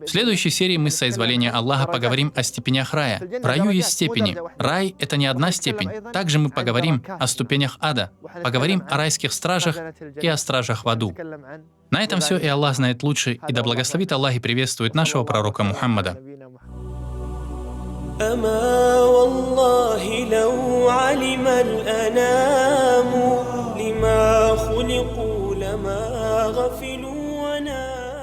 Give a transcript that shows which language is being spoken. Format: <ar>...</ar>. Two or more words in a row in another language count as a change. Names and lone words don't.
<ru>В следующей серии мы, с соизволения Аллаха, поговорим о степенях рая. В раю есть степени. Рай — это не одна степень. Также мы поговорим о ступенях ада, поговорим о райских стражах и о стражах в аду. На этом все, и Аллах знает лучше, и да благословит Аллах и приветствует нашего пророка Мухаммада.</ru> <ar>أما والله لو علم الأنام لما خلقوا لما غفلوا وناموا</ar>